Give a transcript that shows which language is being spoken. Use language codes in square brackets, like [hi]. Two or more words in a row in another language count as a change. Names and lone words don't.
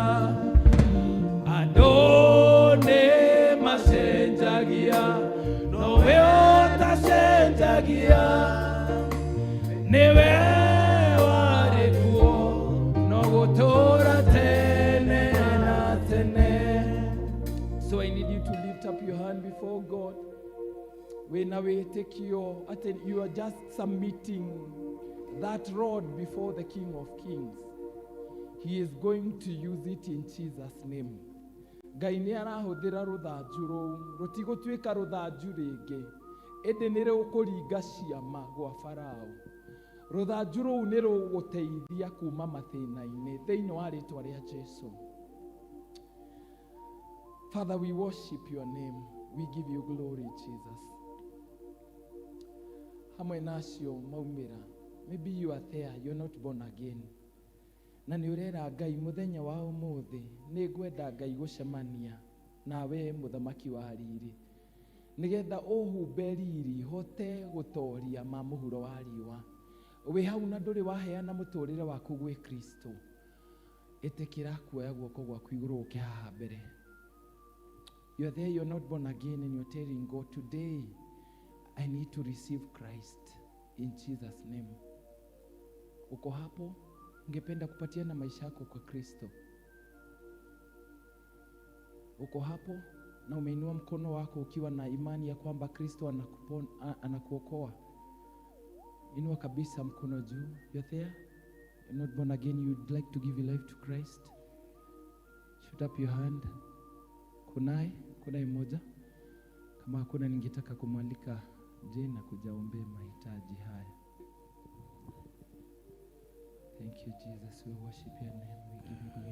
[en] adone masenjagia no weota senjagia newe warekuo no gotora tene. So I need you to lift up your hand before God. When I take you are just submitting that rod before the King of Kings. He is going to use it in Jesus' name. [ki] Ngai nĩ arahũthĩra rũthanju rũu rũtigũtuĩka rũthanju rĩngĩ ĩndĩ nĩ rũkũringa ciama gwa Farao. Rũthanju rũu nĩ rũgũteithia kuma mathĩna-inĩ thĩinĩ wa rĩĩtwa rĩa Jesũ. [en] Father, we worship your name. We give you glory, Jesus. [ki] Hamwe nacio maumĩra. [en] Maybe you are there, you're not born again. [ki] Na nĩ ũrera Ngai mũthenya wa ũmũthĩ nĩ ngwenda Ngai gũcemania nawe mũthamaki wa riri. Nĩgetha ũhumbe riri hote gũtoria ma mũhuro wa riũa. Wĩ hau na ndũrĩ waheana mũtũrĩre waku gwĩ Kristo. Ĩtĩkĩra kuoya guoko gwaku igũrũ ũke haha mbere. [en] You're there, you're not born again, and you're telling God, today, I need to receive Christ in Jesus' name. [sw] Uko hapo, ungependa kupatiana maisha yako kwa Kristo. Uko hapo, na umeinua mkono wako ukiwa na imani ya kwamba Kristo anakuokoa. Inua kabisa mkono juu. [en] You're there, you're not born again, you'd like to give your life to Christ. Shoot up your hand. [sw] Kunaye mmoja? Kama hakuna ningetaka kumwalika Jane kujaombe mahitaji haya. [en] Thank you Jesus, we worship your name, we give you